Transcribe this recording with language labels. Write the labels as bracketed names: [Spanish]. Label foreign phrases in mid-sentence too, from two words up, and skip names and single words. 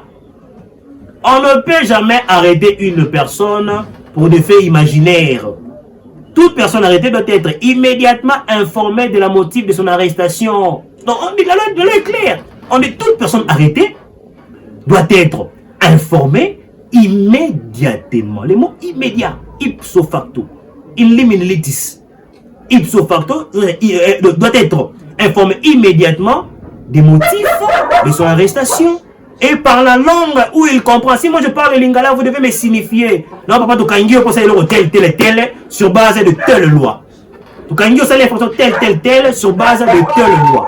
[French] On ne peut jamais arrêter une personne pour des faits imaginaires. Toute personne arrêtée doit être immédiatement informée de la motive de son arrestation. Donc on dit la loi est claire. On dit toute personne arrêtée doit être informée immédiatement. Le mot immédiat, [Latin] ipso facto, in limine litis, ipso facto [French] doit être informé immédiatement des motifs de son arrestation et par la langue où il comprend. Si moi je parle le lingala, vous devez me signifier. Non, papa, tu kangio pour ça tel sur base de telle loi. Tu kangio ça l'information telle sur base de telle loi.